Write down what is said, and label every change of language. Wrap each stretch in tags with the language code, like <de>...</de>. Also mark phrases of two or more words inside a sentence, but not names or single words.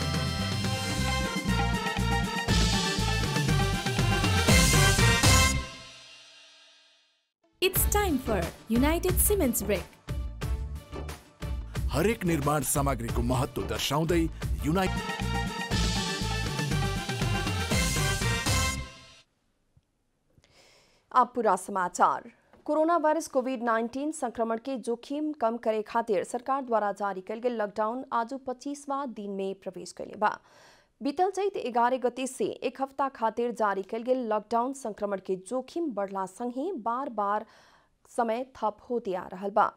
<en>It's time for United Cements Brick.</en> <ne>हरेक निर्माण सामग्रीको महत्व दर्शाउँदै</ne> <bho>अब पूरा समाचार। कोरोना वायरस कोविड-19 संक्रमण के जोखिम कम करे खातिर सरकार द्वारा जारी कल गई लॉकडाउन आज 25वां दिन में प्रवेश कैले बा। बीतल चैत 11 गते से एक हफ्ता खातिर जारी कल गई लॉकडाउन संक्रमण के जोखिम बढ़ला संगे बार बार समय थप होते आ रहा बा।</bho>